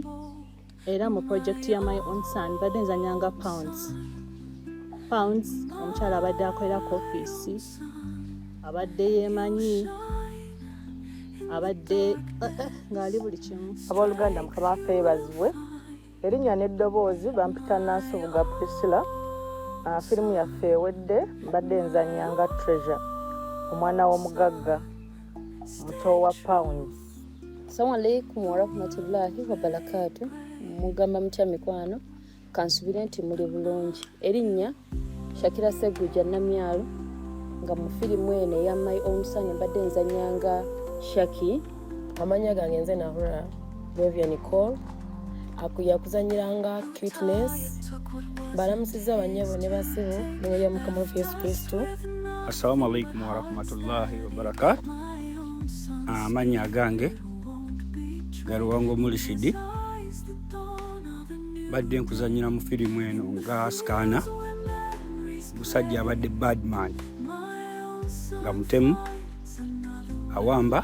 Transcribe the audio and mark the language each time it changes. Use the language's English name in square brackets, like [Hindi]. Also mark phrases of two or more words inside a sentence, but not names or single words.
[Ganda] Era mu project ya My Own Son badde nzanyanga Pounds omukyala abadde akolera ku ofiisi, abadde yeemanyi, abadde ng'ali buli kimu. Abooluganda Mukama waffe yeebazibwe. Erinnya n'eddoboozi bampita Nansubuga Priscilla. Firimu yaffe ewedde mbadde nzanyanga Treasure, omwana w'omugagga muto wa Pounds. [Arabic] السلام عليكم ورحمة الله وبركاته. [Ganda] Mugamba mutya mikwano, kansubire nti muli bulungi. Erinnya Shakira Segujja Namyalo, nga mu firimu eno ya My Own Son mbadde nzanyanga Shaki. Amannya gange nze Nahura Bevia Nicole. Yakuzanyiranga Cuteness. Balamusiza banyabo ne basibo mu ya Mukama waffe Yesu Kristo. [Arabic] السلام عليكم ورحمة الله وبركاته. [Ganda] Amannya gange Garuwango Mulishidi. Badde nkuzanyira mu firimu eno nga Skana, musajja abadde Badman nga mutemu awamba.